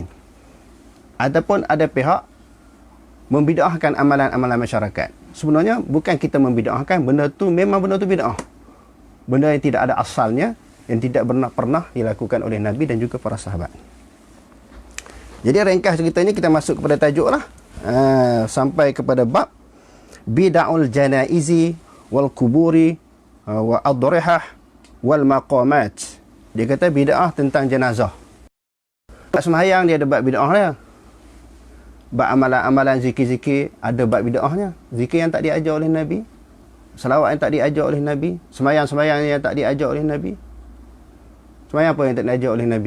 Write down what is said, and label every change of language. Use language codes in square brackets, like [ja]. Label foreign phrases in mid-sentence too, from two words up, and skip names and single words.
[ms] Ataupun ada pihak membid'ahkan amalan-amalan masyarakat. Sebenarnya bukan kita membid'ahkan, benda tu memang benda tu bid'ah. Benda yang tidak ada asalnya, yang tidak pernah dilakukan oleh Nabi dan juga para sahabat. Jadi ringkas ceritanya kita masuk kepada tajuk lah. Sampai kepada bab [ar] بدع الجنائز والقبور والأضرحة والمقامات. [ms] Dia kata bid'ah tentang jenazah. Bab sembahyang dia ada bab bid'ah dia. Bab amalan-amalan zikir-zikir ada bab bid'ahnya. Zikir yang tak diajar oleh Nabi, selawat yang tak diajar oleh Nabi, sembahyang-sembahyang yang tak diajar oleh Nabi. Sembahyang apa yang tak diajar oleh Nabi?